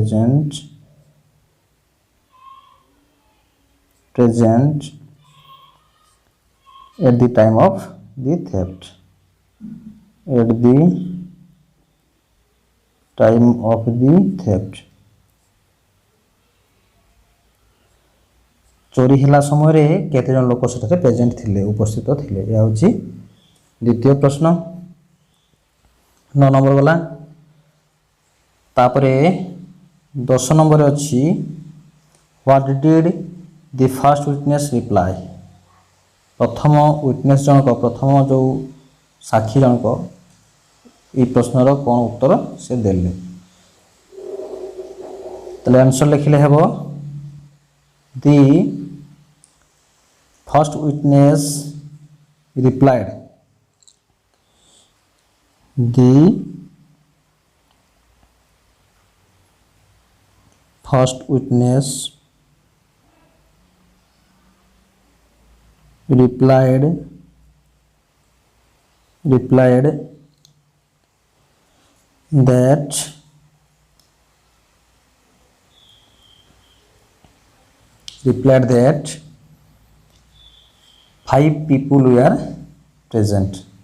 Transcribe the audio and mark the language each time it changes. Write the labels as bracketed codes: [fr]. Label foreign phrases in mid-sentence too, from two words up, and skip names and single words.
[en] present at the time of the theft, at the time of the theft, [or] ଚୋରି ହେଲା ସମୟ ରେ କେତେ ଜଣ ଲୋକ ସେଠାରେ ପ୍ରେଜେଣ୍ଟ ଥିଲେ, ଉପସ୍ଥିତ ଥିଲେ। ଯା ହଉଚି ଦ୍ୱିତୀୟ ପ୍ରଶ୍ନ। 9 ନମ୍ବର ଗଲା। ତାପରେ 10 ନମ୍ବର ଅଛି [en] what did the first witness reply, [or] ପ୍ରଥମ ୱିଟନେସ ଜଣକ, ପ୍ରଥମ ଯୋ ସାକ୍ଷୀ ଜଣକ ଏ ପ୍ରଶ୍ନର କଉଣ ଉତ୍ତର ସେ ଦେଲେ। ତଳେ ଆନସର ଲେଖିଲେ ହେବ [en] the first witness replied, the first witness replied that five people were present,